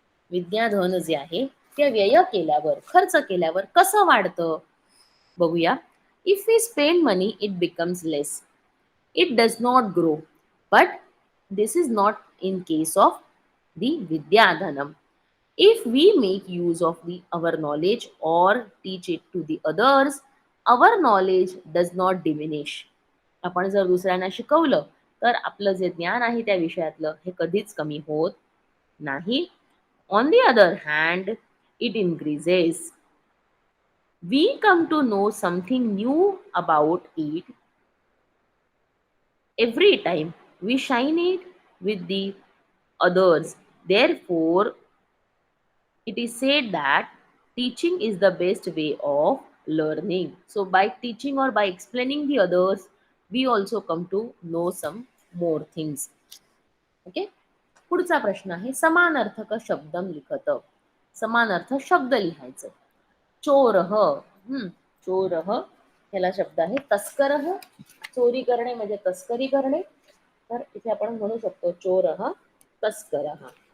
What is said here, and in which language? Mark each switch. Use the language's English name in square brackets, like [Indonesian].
[Marathi] विद्याधन जे आहे ते व्यय केल्यावर, खर्च केल्यावर कसं वाढतं बघूया. [English] If we spend money it becomes less, it does not grow, but this is not in case of the vidyadhanam. If we make use of our knowledge or teach it to the others, our knowledge does not diminish. [Marathi] आपण जर दुसऱ्यांना शिकवलं तर आपलं जे ज्ञान आहे त्या विषयातलं हे कधीच कमी होत नाही. [English] On the other hand, it increases. We come to know something new about it every time we shine it with the others. Therefore, it is said that teaching is the best way of learning. So, by teaching or by explaining the others, we also come to know some more things. Okay? [Marathi] पुढचा प्रश्न आहे [Sanskrit] समानार्थक शब्दम लिखत. [Marathi] समानार्थ शब्द लिहायचं. चोरह, चोरह ह्याला शब्द आहे तस्करह. चोरी करणे म्हणजे तस्करी करणे, तर इथे आपण म्हणू शकतो चोरह तस्करह.